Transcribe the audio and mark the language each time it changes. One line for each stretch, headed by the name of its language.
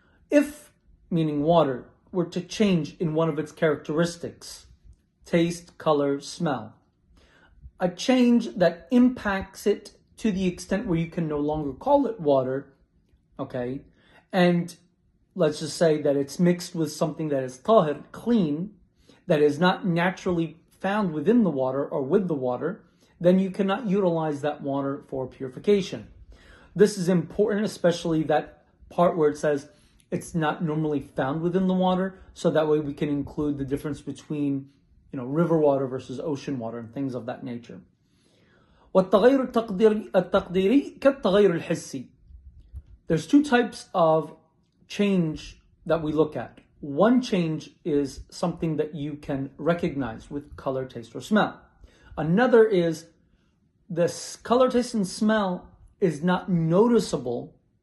English: If, meaning water, were to change in one of its characteristics, taste, color, smell, a change that impacts it to the extent where you can no longer call it water, okay, and let's just say that it's mixed with something that is tahir, clean, that is not naturally found within the water or with the water, then you cannot utilize that water for purification. This is important, especially that part where it says it's not normally found within the water, so that way we can include the difference between, river water versus ocean water and things of that nature.
Arabic: والتغير التقديري كالتغير الحسي.
English: There's 2 types of change that we look at. One change is something that you can recognize with color, taste, or smell. Another is this color, taste, and smell is not noticeable.